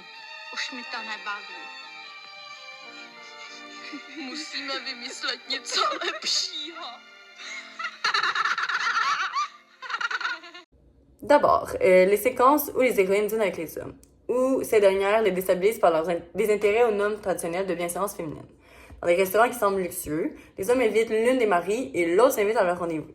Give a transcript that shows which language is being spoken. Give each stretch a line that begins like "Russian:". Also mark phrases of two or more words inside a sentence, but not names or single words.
Czech: Už mi to nebaví. Musíme vymyslet něco lepšího.
French: D'abord, les séquences où les héroïnes dînent avec les hommes, où ces dernières les déstabilisent par leurs désintérêt aux normes traditionnelles de bienséance féminine. Dans des restaurants qui semblent luxueux, les hommes invitent l'une des maris et l'autre s'invite à leur rendez-vous.